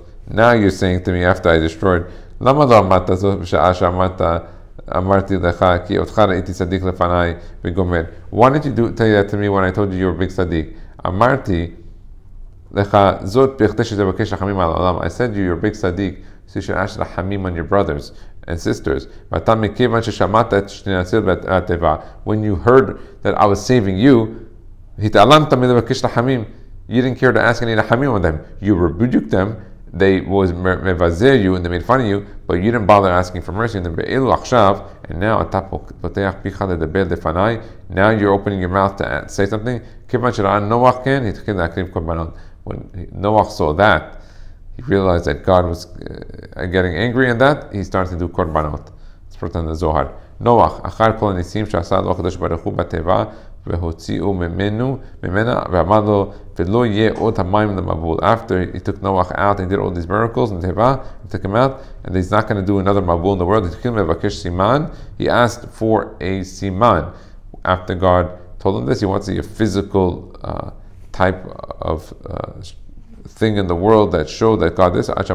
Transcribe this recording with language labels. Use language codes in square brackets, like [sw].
[en] Now you're saying to me after I destroyed, [he] למה לא אמרת זאת בשעה שאמרת אמרתי לך כי אותך ראיתי צדיק לפניי וגומר? [en] Why didn't you tell that to me when I told you you were a big צדיק? [he] אמרתי לך זאת בכדי שתבקש רחמים על העולם. [en] I said you're a big צדיק so you should ask רחמים on your brothers and sisters. [he] ואתה מכיוון ששמעת את שתנצל בטבע, [en] when you heard that I was saving you, [he] התעלמת מלבקש רחמים. [en] You didn't care to ask any רחמים on them. You rebuked them. They was mevazer you and they made fun of you, but you didn't bother asking for mercy. And now now you're opening your mouth to say something. When Noah saw that, he realized that God was getting angry, and that he started to do korbanot. It's put on the Zohar. [he] Noah, והוציאו ממנה ואמר לו ולא יהיה עוד המים למבול. [en] After he took Noah out and did all these miracles in Teva, he took him out, and he's not going to do another mabul in the world. He asked for a siman. After God told him this, he wants to see a physical type of thing in the world that showed that God is.